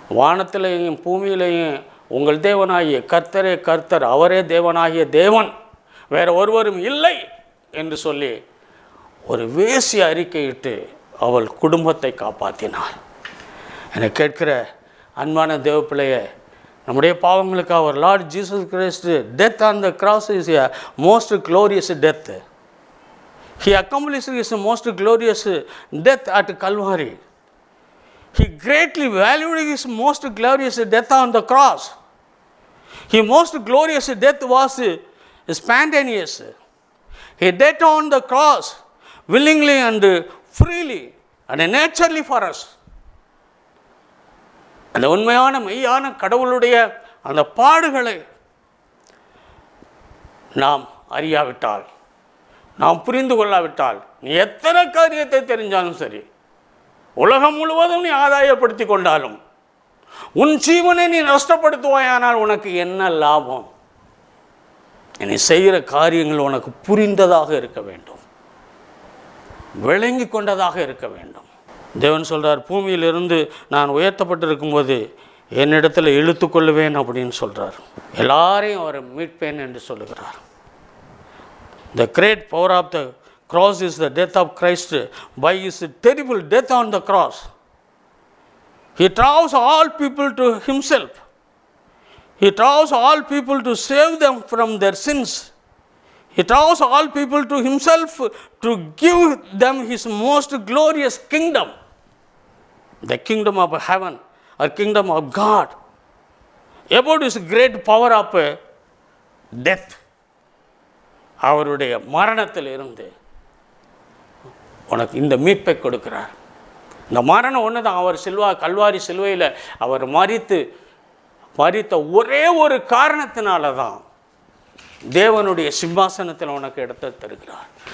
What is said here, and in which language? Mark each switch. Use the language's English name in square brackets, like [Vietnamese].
[Tamil] வானத்திலையும் பூமியிலையும் உங்கள் தேவனாகிய கர்த்தரே கர்த்தர், அவரே தேவனாகிய தேவன், வேறு ஒருவரும் இல்லை என்று சொல்லி ஒரு வேசி அறிக்கையிட்டு அவள் குடும்பத்தை காப்பாற்றினாள். என்னை கேட்கிற அன்பான தேவ பிள்ளையை, நம்முடைய பாவங்களுக்கு அவர் [English] Lord Jesus Christ death on the cross is a most glorious death. He accomplished his most glorious death at Calvary. He greatly valued his most glorious death on the cross. His most glorious death was spontaneous. He died on the cross willingly and freely and naturally for us. [Tamil] அந்த உண்மையான மெய்யான கடவுளுடைய அந்த பாடுகளை நாம் அறியாவிட்டால், நாம் புரிந்து கொள்ளாவிட்டால், நீ எத்தனை காரியத்தை தெரிஞ்சாலும் சரி, உலகம் முழுவதும் நீ ஆதாயப்படுத்தி கொண்டாலும், உன் ஜீவனை நீ நஷ்டப்படுத்துவாயானால் உனக்கு என்ன லாபம்? நீ செய்கிற காரியங்கள் உனக்கு புரிந்ததாக இருக்க வேண்டும், விளங்கி கொண்டதாக இருக்க வேண்டும். தேவன் சொல்கிறார், பூமியிலிருந்து நான் உயர்த்தப்பட்டிருக்கும்போது என்னிடத்தில் இழுத்து கொள்ளுவேன் அப்படின்னு சொல்கிறார். எல்லாரையும் அவர் மீட்பேன் என்று சொல்லுகிறார். [English] The great power of the cross is the death of Christ by his terrible death on the cross. He draws all people to himself. He draws all people to save them from their sins. He draws all people to himself to give them his most glorious kingdom, the kingdom of heaven or kingdom of God. About his great power of death, [Tamil] அவருடைய மரணத்தில் இருந்து உனக்கு இந்த மீட்பை கொடுக்கிறார். இந்த மரணம் ஒன்று தான். அவர் கல்வாரி சிலுவையில் அவர் மரித்த ஒரே ஒரு காரணத்தினால தான் தேவனுடைய சிம்மாசனத்தில் உனக்கு இடத்தை தருகிறார்.